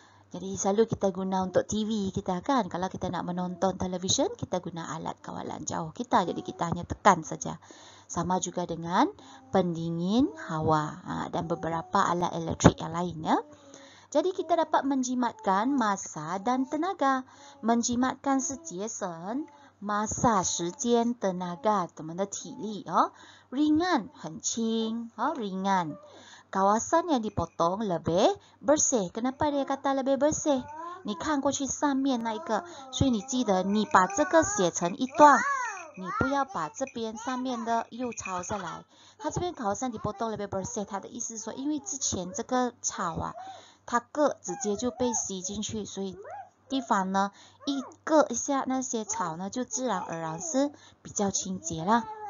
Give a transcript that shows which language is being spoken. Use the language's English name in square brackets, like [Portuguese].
[Malay] Jadi selalu kita guna untuk TV kita kan. Kalau kita nak menonton televisyen, kita guna alat kawalan jauh kita. Jadi kita hanya tekan saja. Sama juga dengan pendingin hawa dan beberapa alat elektrik yang lain ya. Jadi kita dapat menjimatkan masa dan tenaga. Menjimatkan 是节省 masa 时间 tenaga 我们的体力 ringan 很轻 ringan. Kawasan yang dipotong lebih bersih. Kenapa dia kata lebih bersih? [Chinese] 你看过去上面那一个，所以你记得你把这个写成一段，你不要把这边上面的又抄下来。它这边 [Malay] kawasan dipotong lebih bersih， [Chinese] 它的意思是说，因为之前这个草它割直接就被吸进去，所以地方呢一割一下那些草呢就自然而然是比较清洁啦。